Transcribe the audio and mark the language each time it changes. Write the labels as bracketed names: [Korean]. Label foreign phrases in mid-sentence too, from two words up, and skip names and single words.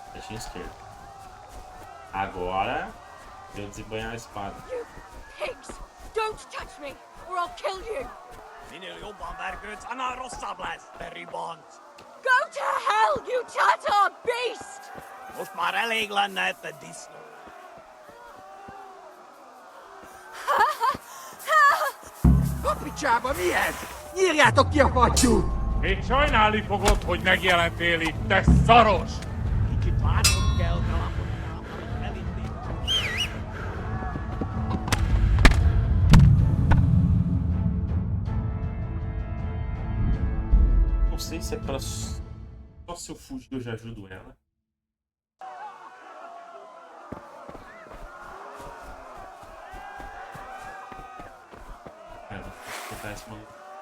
[Portuguese] cantinho esquerdo. Agora, eu desembanhar a espada. [English] You pigs! Don't touch me, or I'll kill you! Go to hell, you Tatar beast! [Hungarian] Most már elég lenne ebben disznó. A picsába mi ez? Nyírjátok ki a fattyút! Még sajnálni fogod, hogy megjelentél itt, te szaros! Kicsit várnod kell, galambocskám, amíg elindít. [Portuguese] Não sei se é pra... Só se eu fugir eu já ajudo ela. Cara, vou tentar esse maluco.